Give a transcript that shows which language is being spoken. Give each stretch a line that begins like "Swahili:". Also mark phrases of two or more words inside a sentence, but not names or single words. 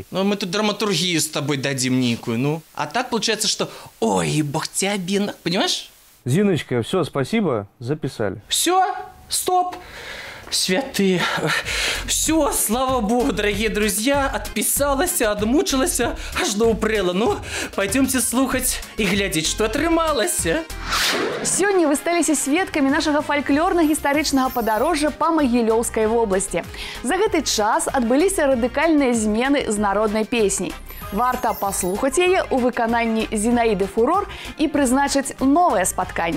Russian: Ну, мы тут драматургию с тобой дадим некую, ну. А так получается, что, ой, бог тебе накажет, понимаешь? Зиночка, все, спасибо, записали. Все, стоп. Святые. Все, слава богу, дорогие друзья, отписалась, отмучилась, аж до упрела. Ну, пойдемте слухать и глядеть, что атрымалось.
Belarusian: Сёння вы сталіся сведкамі нашага фальклорна-гістарычнага падарожжа па Магілёўскай вобласці. За гэты час адбыліся радыкальныя змены з народнай песняй. Варта паслухаць яе ў выкананні Зінаіды Фурор і прызначыць новае спатканне.